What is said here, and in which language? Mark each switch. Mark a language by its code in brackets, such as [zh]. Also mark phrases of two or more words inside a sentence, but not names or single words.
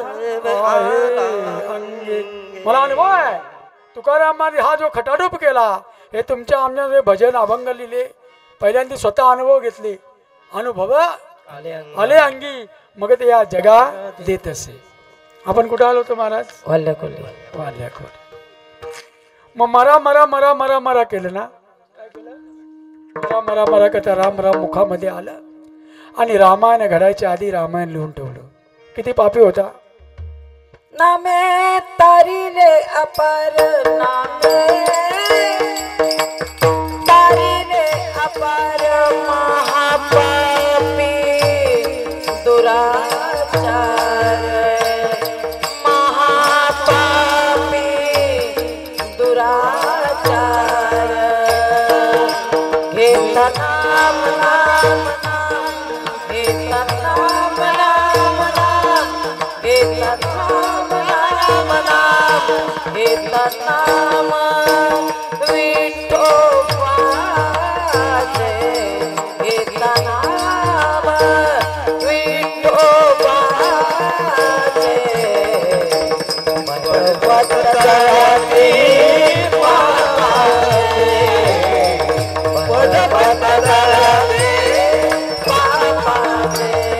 [mr] अंगे मला अनुभव आहे तुकारामाने हा जो खटाटोप केला हे तुमच्या आमच्या भजन अभंग लिहिले पहिल्यांदा स्वतः अनुभव घेतले अनुभव आले अंगी मग ते या जगा देत असे आपण कुठे आलो होतो महाराज वाल्याकोल्हे वाल्याकोल्हे मग मरा मरा मरा मरा मरा केलं ना मरा मरा मरा करता राम राम मुखामध्ये आलं आणि रामायण घडायच्या आधी रामायण लिहून ठेवलं किती पापी होता नामे तारीले अपार नामे तारीले अपार महापापी दुराचार महापापी दुराचार घेता नाम नाम नाम घेता नाम नाम नाम घेता नाम नाम नाम घेता नाम विठोबाचे घेता नाम विठोबाचे भगवत जळती पापाचे भगवत जळती पापाचे